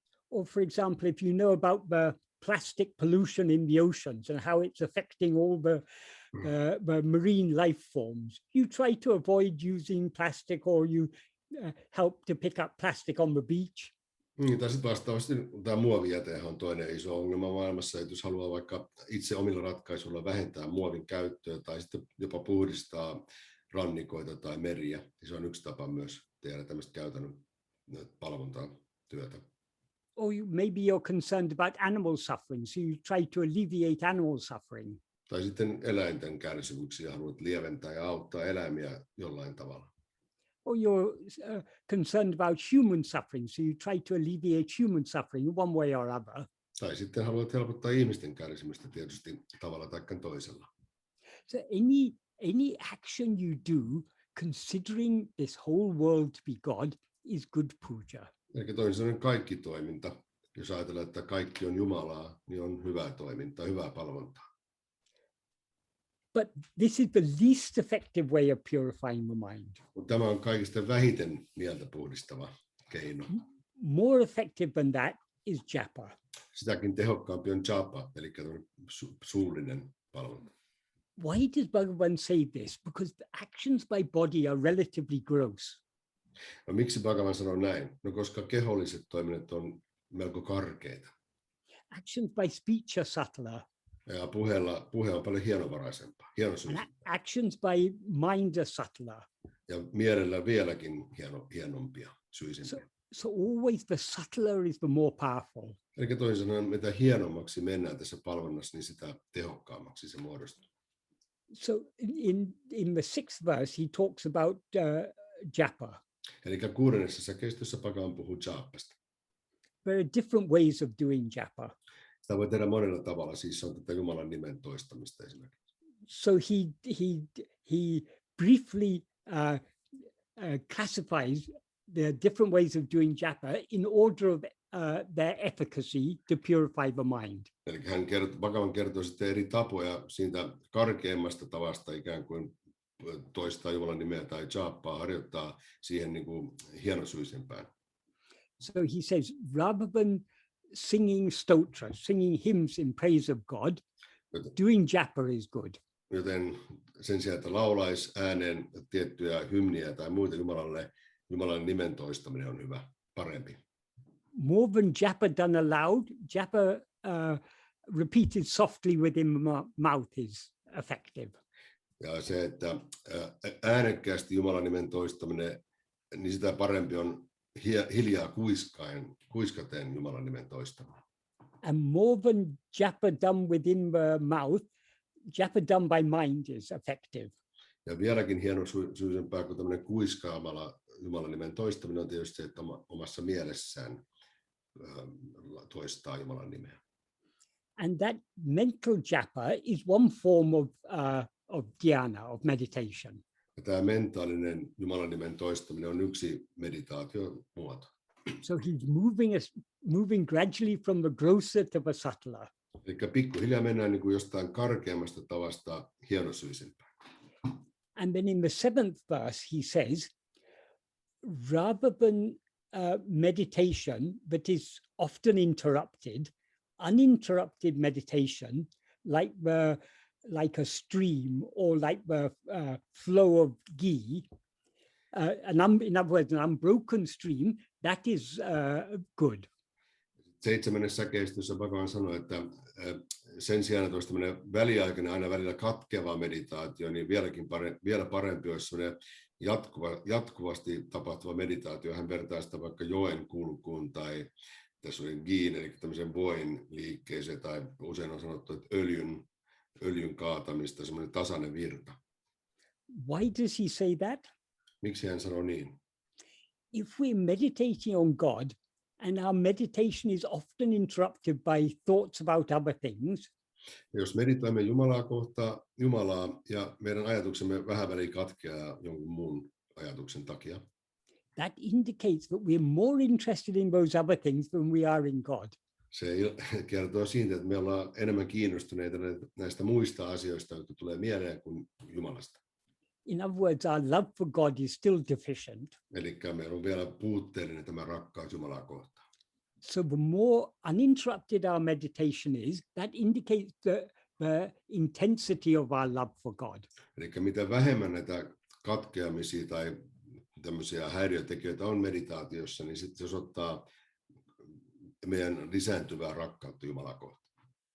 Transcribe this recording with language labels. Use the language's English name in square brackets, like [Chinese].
[English] Or for example, if you know about the plastic pollution in the oceans and how it's affecting all the marine life forms, you try to avoid using plastic, or you help to pick up plastic on the beach. [Finnish] Tai sitten vastaavasti tämä muovijäte on toinen iso ongelma maailmassa, että jos haluaa vaikka itse omilla ratkaisuilla vähentää muovin käyttöä tai sitten jopa puhdistaa rannikoita tai meriä, niin se on yksi tapa myös tehdä tämmöistä käytännön palvontaa työtä. [English] Or maybe you're concerned about animal suffering, so you try to alleviate animal suffering. [Finnish] Tai sitten eläinten kärsimyksiä haluat lieventää ja auttaa eläimiä jollain tavalla. [English] Or you're concerned about human suffering, so you try to alleviate human suffering one way or other. [Finnish] Tai sitten haluat helpottaa ihmisten kärsimystä tietysti tavalla tai toisella. [English] So any action you do considering this whole world to be God is good puja. [Finnish] Eli toisin sanoen kaikki toiminta, jos ajatellaan, että kaikki on Jumalaa, niin on hyvää toimintaa, hyvää palvontaa. [English] But this is the least effective way of purifying the mind. [Finnish] Tämä on kaikista vähiten mieltä puhdistava keino. [English] More effective than that is japa. [Finnish] Sitäkin tehokkaampi on japa, eli suullinen palvonta. [English] Why does Bhagavan say this? Because the actions by body are relatively gross. [Finnish] No, miksi Bhagavan sanoo näin? No koska keholliset toiminnot on melko karkeita. [English] Actions by speech are subtler. [Finnish] Ja puhe on paljon hienovaraisempaa, hienosyisempää. [English] Actions by mind are subtler. [Finnish] Ja mielellä vieläkin hienompia, syisempiä. [English] So always the subtler is the more powerful. [Finnish] Eli toisin sanoen, mitä hienommaksi mennään tässä palvonnassa, niin sitä tehokkaammaksi se muodostuu. [English] So in the 6th verse, he talks about japa. [Finnish] Eli 6. säkeistössä Bhagavan puhuu japasta. [English] There are different ways of doing japa. [Finnish] Sitä voi tehdä monella tavalla, siis on tätä Jumalan nimen toistamista esimerkiksi. [English] So he briefly classifies the different ways of doing japa in order of their efficacy to purify the mind. [Finnish] Eli Bhagavan kertoo sitten eri tapoja siitä karkeimmasta tavasta ikään kuin toistaa Jumalan nimeä tai jappaa, harjoittaa siihen niin kuin hienosyisempään. [English] So he says, rather than singing stotras, singing hymns in praise of God, doing japa is good. [Finnish] Joten sen sijaan, että laulaisi ääneen tiettyjä hymniä tai muita Jumalalle, Jumalan nimen toistaminen on hyvä, parempi. [English] More than japa done aloud, japa repeated softly within the mouth is effective. [Finnish] Ja se, että äänekkäästi Jumalan nimen toistaminen, niin sitä parempi on hiljaa kuiskaten Jumalan nimen toistaminen. [English] And more than japa done within the mouth, japa done by mind is effective. [Finnish] Ja vieläkin hienosyisempää kuin tämmöinen kuiskaamalla Jumalan nimen toistaminen on tietysti se, että omassa mielessään toistaa Jumalan nimeä. [English] And that mental japa is one form of dhyana, of meditation. [Finnish] Ja tämä mentaalinen Jumalan nimen toistaminen on yksi meditaatiomuoto. [English] So he's moving gradually from the grosser to the subtler. [Finnish] Eli pikkuhiljaa mennään niin kuin jostain karkeammasta tavasta hienosyisempään. [English] And then in the 7th verse he says, rather than meditation that is often interrupted, uninterrupted meditation, like a stream or like the flow of ghee, in other words, an unbroken stream, that is good. [Finnish] 7. säkeistössä Bhagavan sanoi, että sen sijaan, että olisi tämmöinen väliaikainen, aina välillä katkeava meditaatio, niin vielä parempi olisi semmoinen jatkuvasti tapahtuva meditaatio. Hän vertaa sitä vaikka joen kulkuun tai tässä oli giin, eli tämmöisen voin liikkeeseen, tai usein on sanottu, että öljyn kaatamista, semmoinen tasainen virta. [English] Why does he say that? [Finnish] Miksi hän sanoo niin? [English] If we're meditating on God, and our meditation is often interrupted by thoughts about other things. [Finnish] Jos meditoimme Jumalaa ja meidän ajatuksemme vähän väliin katkeaa jonkun muun ajatuksen takia. [English] That indicates that we're more interested in those other things than we are in God. [Finnish] Se kertoo siitä, että me ollaan enemmän kiinnostuneita näistä muista asioista, jotka tulee mieleen kuin Jumalasta. [English] In other words, our love for God is still deficient. [Finnish] Eli meillä on vielä puutteellinen tämä rakkaus Jumalaa kohtaan. [English] So the more uninterrupted our meditation is, that indicates the intensity of our love for God. [Finnish] Eli mitä vähemmän näitä katkeamisia tai tämmöisiä häiriötekijöitä on meditaatiossa, niin sitten se osoittaa meidän lisääntyvää rakkautta Jumalaa kohtaan.